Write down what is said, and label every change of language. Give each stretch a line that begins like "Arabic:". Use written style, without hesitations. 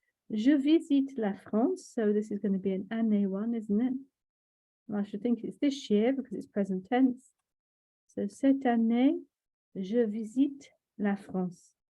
French: Je visite la France.
English: So this is going to be an année one, isn't it? Well, I should think it's this year because it's present tense.
French: So cette année, je visite la France.